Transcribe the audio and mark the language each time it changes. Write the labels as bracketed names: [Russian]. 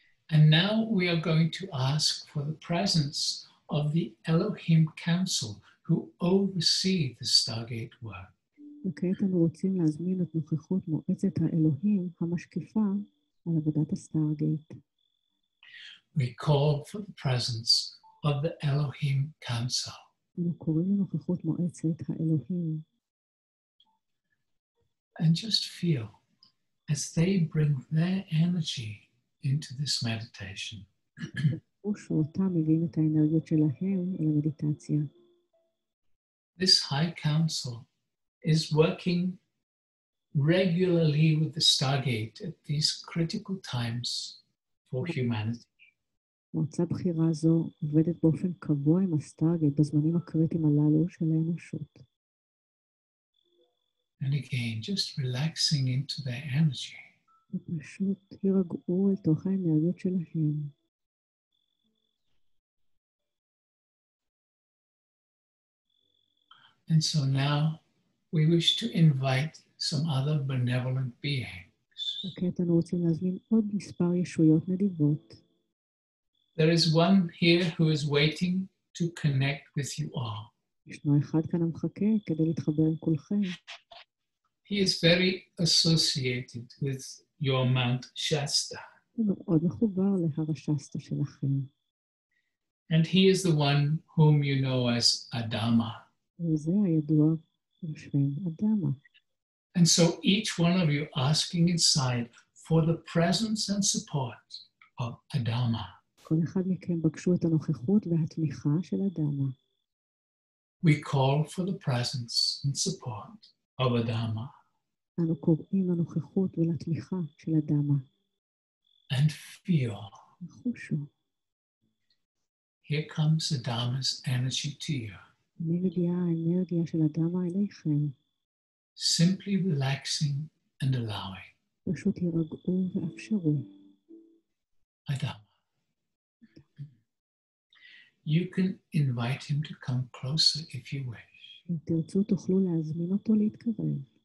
[English] And now we are going to ask for the presence of the Elohim Council who oversee the Stargate work. [Hebrew] וכעת אנו רוצים להזמין את נוכחות מועצת האלוהים המשקיפה על עבודת הסטרגייט. [English] We call for the presence of the Elohim Council. [Hebrew] אנו קוראים לנוכחות מועצת האלוהים. [English] And just feel as they bring their energy into this meditation. [Hebrew] ושאותם מביאים את האנרגיות שלהם אל המדיטציה. [English] This High Council is working regularly with the Stargate at these critical times for humanity. [Hebrew] מועצה בחירה זו עובדת באופן קבוע עם הסטרגייט בזמנים הקריטיים הללו של האנושות. [English] And again, just relaxing into their energy. [Hebrew] ופשוט יירגעו אל תוך האנרגיות שלהם. [English] And so now we wish to invite some other benevolent beings. [Hebrew] וכעת אנו רוצים להזמין עוד מספר ישויות נדיבות. [English] There is one here who is waiting to connect with you all. [Hebrew] ישנו אחד כאן המחכה כדי להתחבר עם כולכם. [English] He is very associated with your Mount Shasta. [Hebrew] הוא מאוד מחובר להר השסטה שלכם. [English] And he is the one whom you know as Adama. [Hebrew] וזה הידוע בשם אדמה. [English] And so each one of you asking inside for the presence and support of Adama. [Hebrew] כל אחד מכם בקשו את הנוכחות והתמיכה של אדמה. [English] We call for the presence and support of Adama. [Hebrew] אנו קוראים לנוכחות ולתמיכה של אדמה. [English] And feel. [Hebrew] וחושו. [English] Here comes Adama's energy to you. [Hebrew] אני מגיעה האנרגיה של אדמה אליכם. [English] Simply relaxing and allowing. [Hebrew] פשוט יירגעו ואפשרו. [English] Adama. You can invite him to come closer if you wish. [Hebrew] אם תרצו תוכלו להזמין אותו להתקרב.